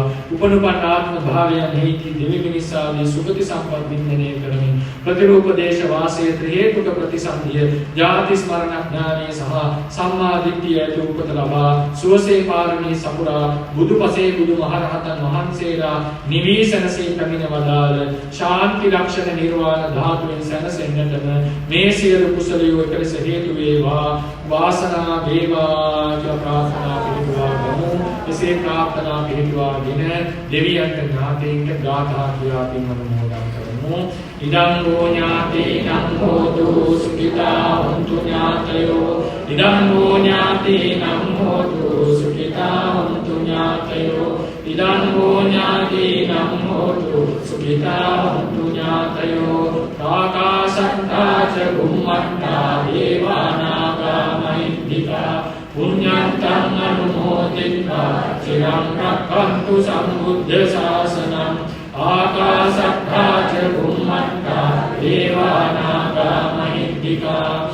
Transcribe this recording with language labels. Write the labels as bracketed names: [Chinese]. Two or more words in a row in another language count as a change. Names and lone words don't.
[Sinhala] උපනුපන්න ආත්ම භාවයන් හේති දෙවි මිනිසාදී සුගති සම්පත් වින්දනය කරමින් ප්‍රතිරූප දේශ වාසයේ ත්‍රි හේතුක ප්‍රතිසන්දිය ජාති ස්මරණ ඥානය සහ සම්මා දිට්ඨිය ඇති උපත ලබා සුවසේ පාරමී සපුරා බුදුපසේ බුදු මහරහතන් වහන්සේලා නිවීසනසේ පැමිණ වදාළ ශාන්ති ලක්ෂණ නිර්වාණ ධාතුවෙන් සැනසෙන්නටම මේ සියලු කුසලියෝ එකලෙස හේතු වේවා වාසනා වේවා කියලා ප්‍රාර්ථනා පිළිතුරා ගමු. එසේ ප්‍රාර්ථනා පිළිතුරාගෙන දෙවියන්ට ඥාතීන්ට ගාථා කියා පින් අනුමෝදන් කරමු. [Pali] ඉදං හෝ ඥාතීනං හෝතු සුඛිතා හොන්තු ඥාතයෝ ඉදං හෝ ඥාතීනං හෝතු සුඛිතා හොන්තු ඥාතයෝ ඉදං හෝ ඥාතීනං හෝතු සුඛිතා හොන්තු ඥාතයෝ ආකාශත්තා ච බුම්මත්තා දේවානාගා මහිද්దికා පුඤ්ඤන්තං අනුමෝදිत्वा චිරං රක්ඛන්තු සම්බුද්ධ ශාසනං ආකාශත්තා ච බුම්මත්තා දේවානාගා මහිද්దికා